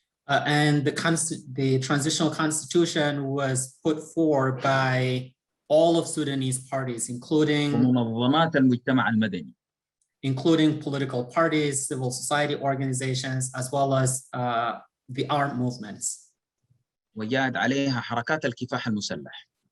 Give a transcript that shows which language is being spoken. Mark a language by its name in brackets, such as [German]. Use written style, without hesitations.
[English] And the transitional constitution was put forward by all of Sudanese parties, [Arabic] ومنظمات المجتمع المدني. [English] Including political parties, civil society organizations, as well as the art movements. [Arabic] وجاءت عليها حركات الكفاح المسلح.